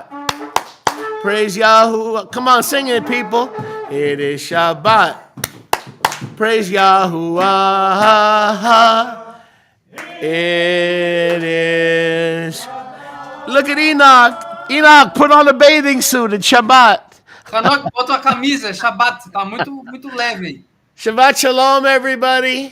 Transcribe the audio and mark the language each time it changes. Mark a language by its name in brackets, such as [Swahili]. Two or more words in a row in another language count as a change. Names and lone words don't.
[English] Praise Yahuwah. Come on, sing it, people. It is Shabbat. Praise Yahuwah. It is. Look at Enoch. Enoch, put on a bathing suit. It's Shabbat. [Portuguese] Hanok, bota a camisa, Shabbat, tá muito leve aí. [Hebrew] שבת שלום, [English] everybody.